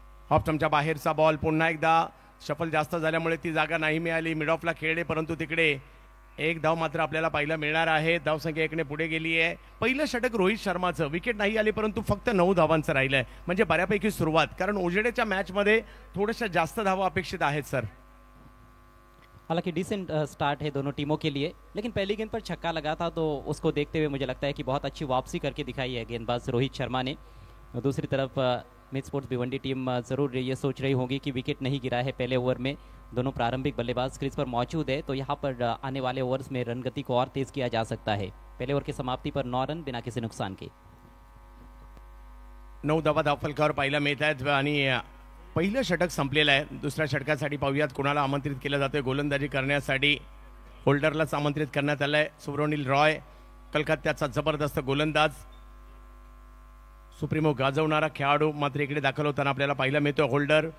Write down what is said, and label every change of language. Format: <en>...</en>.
<mr>ऑप्शनच्या बाहेरचा बॉल पुन्हा एकदा शफल जास्त झाल्यामुळे ती जागा नाही मिळाली. मिड ऑफला खेळले परंतु तिकडे एक धाव मात्र आपल्याला पाहायला मिळणार आहे. धावसंख्या 1 ने पुढे गेली आहे. पहिलं षटक रोहित शर्माचं विकेट नाही आली परंतु फक्त 9 धावांचं राहिलंय, म्हणजे बऱ्यापैकी सुरुवात, कारण उजेडेच्या मॅचमध्ये थोड्याशा जास्त धावा अपेक्षित आहेत सर.</mr> <hi>हालांकि डिसेंट स्टार्ट है दोनों टीमों के लिए, लेकिन पहली गेंद पर छक्का लगा था तो उसको देखते हुए मुझे लगता है कि बहुत अच्छी वापसी करके दिखाई है गेंदबाज रोहित शर्मा ने. दूसरी तरफ मीत स्पोर्ट्स भिवंडी टीम जरूर ये सोच रही होगी कि विकेट नहीं गिरा है पहले ओवर में. दोनों प्रारंभिक बल्लेबाज क्रीज पर मौजूद है तो यहाँ पर आने वाले ओवर्स में रन गति को और तेज किया जा सकता है. पहले ओवर की समाप्ति पर 9 रन बिना किसी नुकसान के.</hi> <mr>9 धावा धावफलकावर पाहायला मिळत आहेत आणि पहिलं षटक संपलेलं आहे. दुसऱ्या षटकासाठी पाहूयात कोणाला आमंत्रित केलं जातं गोलंदाजी करण्यासाठी. होल्डरलाच आमंत्रित करण्यात आलंय. सुब्रनील रॉय कलकत्त्याचा जबरदस्त गोलंदाज, सुप्रीमो गाजवणारा खेळाडू मात्र इकडे दाखल होताना आपल्याला पाहायला मिळतो होल्डर.</mr>